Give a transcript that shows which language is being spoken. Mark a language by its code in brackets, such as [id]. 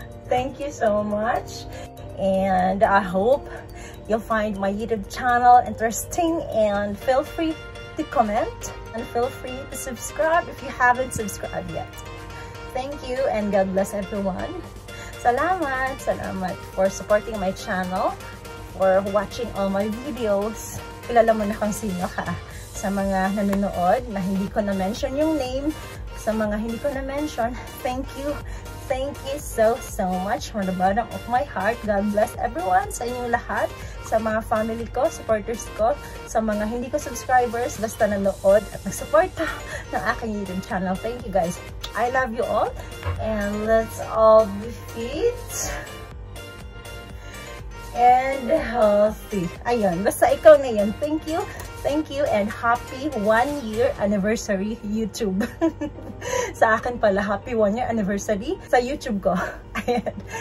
[en] Thank you so much, and I hope you'll find my YouTube channel interesting, and feel free to comment and feel free to subscribe if you haven't subscribed yet. Thank you, and God bless everyone. Salamat for supporting my channel, for watching all my videos. [tl] Kilala mo na kung sino ka. Sa mga nanonood na hindi ko na-mention yung name, sa mga hindi ko na-mention, [en] thank you. Thank you so much from the bottom of my heart. God bless everyone, [tl] sa inyong lahat, sa mga family ko, supporters ko, sa mga hindi ko subscribers, basta nanood at nagsuporta ng aking YouTube channel. [en] Thank you guys. I love you all, and let's all be fit and healthy. [tl] Ayun, basta ikaw na yun. [en] Thank you, and happy 1 year anniversary YouTube. [tl] Sa akin pala, [en] happy 1 year anniversary [tl] sa YouTube ko. Ayan.